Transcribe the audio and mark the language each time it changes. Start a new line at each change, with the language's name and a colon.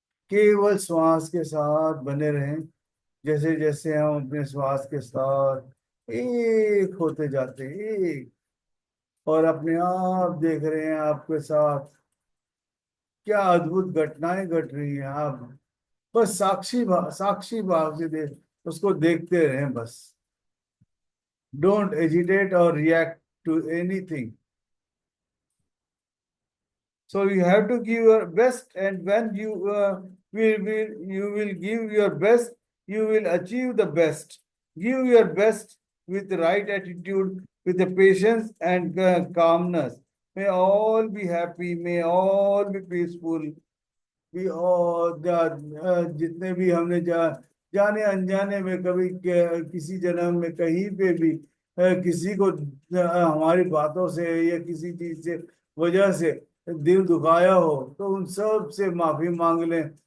Hindi: केवल श्वास के साथ बने रहें, जैसे जैसे हम अपने श्वास के साथ एक होते जाते हैं, एक, और अपने आप देख रहे हैं आपके साथ क्या अद्भुत घटनाएं घट रही हैं। आप बस साक्षी भाव से उसको देखते रहें बस।
English: Don't agitate और react to anything. So you have to give your best, and when you will give your best, you will achieve the best. Give your best with the right attitude, with the patience and calmness. May all be happy. May all be peaceful.
Hindi: भी और जितने भी हमने जाने अनजाने में कभी किसी जन्म में कहीं पे भी किसी को हमारी बातों से या किसी चीज से वजह से दिल दुखाया हो तो उन सब से माफी मांग लें।